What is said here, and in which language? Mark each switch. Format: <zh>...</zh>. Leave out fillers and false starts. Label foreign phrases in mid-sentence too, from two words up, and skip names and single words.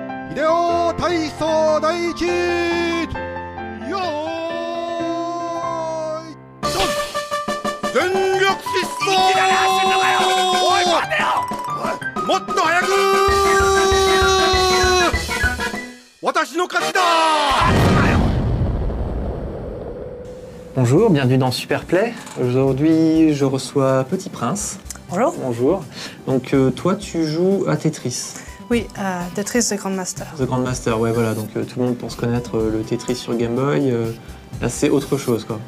<ja>秀夫体操第一よーいドン全力疾走いきなり走んのかよおい待てよおいもっと早く私の勝ちだ</ja> <fr>Bonjour, bienvenue dans Superplay. Aujourd'hui, je reçois Petit Prince. Bonjour. Bonjour. Donc, toi, tu joues à Tetris. Oui, Tetris The Grandmaster. The Grandmaster, ouais, voilà. Donc, tout le monde pense connaître le Tetris sur Game Boy. Là, c'est autre chose, quoi.</fr>